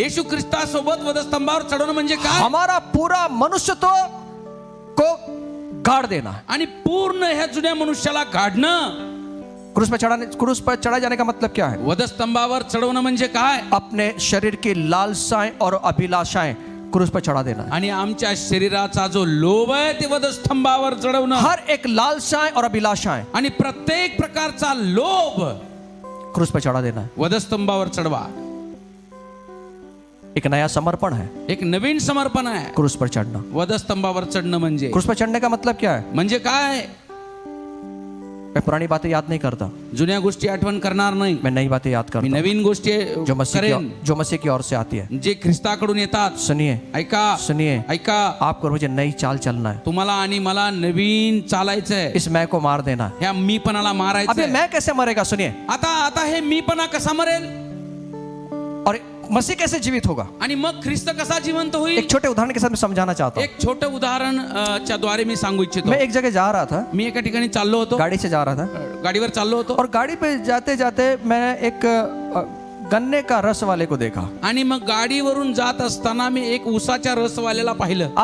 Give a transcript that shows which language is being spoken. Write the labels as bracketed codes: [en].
[mr] येशू ख्रिस्तासोबत वधस्तंभावर चढवणं म्हणजे काय? [hi] हमारा पूरा मनुष्यत्व को गाड़ देना। [mr] आणि पूर्ण ह्या जुन्या मनुष्याला काढणं। [hi] क्रूस पर चढ़ाए जाने का मतलब क्या है? [mr] वधस्तंभावर चढवणं म्हणजे काय? [hi] अपने शरीर की लालसाएं और अभिलाषाएं क्रूस पर चढ़ा देना। [mr] आणि आमच्या शरीराचा जो लोभ आहे ते वधस्तंभावर चढवणं। [hi] हर एक लालसाएं और अभिलाषाएं [mr] आणि प्रत्येक प्रकारचा लोभ [hi] क्रूस पर चढ़ा देना है। [mr] वधस्तंभावर चढवा। [hi] एक नया समर्पण है, [mr] एक नवीन समर्पण आहे [hi] क्रूस पर चढ़ना। [mr] वधस्तंभावर चढणं म्हणजे। [hi] क्रूस पर चढ़ने का मतलब क्या है? [mr] म्हणजे काय? [hi] मैं पुरानी बातें याद नहीं करता, [mr] जुन्या गोष्टी आठवण करणार नाही, [hi] मैं नई बातें याद [mr] मी [hi] करता हूं, [mr] नवीन गोष्टी [hi] जो मसीह [mr] करेन, [hi] की ओर से आती है। [mr] जे ख्रिस्ताकडून येतात। [hi] सुनिए, [mr] ऐका, [hi] सुनिए, [mr] ऐका, [hi] आपको मुझे नई चाल चलना है, [mr] तुम्हाला आणि मला नवीन चालायचंय। [hi] इस मैं को मार देना है। [mr] ह्या मीपणाला अबे मारायचंय। [hi] मैं कैसे मरेगा? सुनिए, [mr] आता हे मीपणा कसा मरेल [hi] और मसीह कैसे जीवित होगा? [mr] आणि मग ख्रिस्त कसा जिवंत होईल? [hi] एक छोटे उदाहरण के साथ मैं समझाना चाहता हूँ। [mr] एक छोटं उदाहरण च्या द्वारे मी सांगू इच्छितो। [hi] मैं एक जगह जा रहा था, [mr] मी एका ठिकाणी चाललो होतो, [hi] गाड़ी से जा रहा था, [mr] गाडीवर चाललो होतो, [hi] और गाड़ी पे जाते जाते मैं एक गन्ने का रस वाले को देखा। [mr] आणि मग गाडीवरून जात असताना मी एक ऊसाच्या रसवाल्याला पाहिलं।